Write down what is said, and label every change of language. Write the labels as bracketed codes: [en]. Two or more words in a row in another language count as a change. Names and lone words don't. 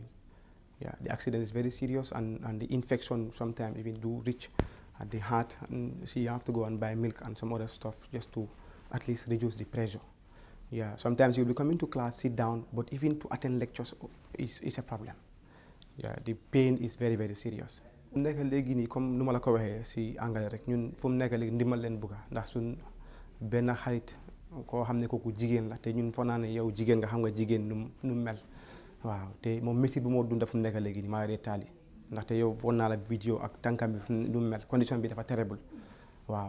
[en] The accident is very serious, and the infection sometimes even do reach at the heart, and she have to go and buy milk and some other stuff just to at least reduce the pressure. Sometimes you'll be coming to class, sit down, but even to attend lectures is a problem. The pain is very, very serious. [wo] Nekk léegi nii comme nu ma la ko waxee si anglais rek ñun fu mu nekk léegi ndimbal leen bëgga ndax suñ benn xarit koo xam ne kooku jigéen la te ñun foog naa ne yow jigéen nga xam nga jigéen nu mel waaw te moom métti bi moo dunda fu mu nekk léegi nii maa ngi taali ndaxte yow foog naa la vidéo ak tànkam bi nu mel condition bi dafa terrible waaw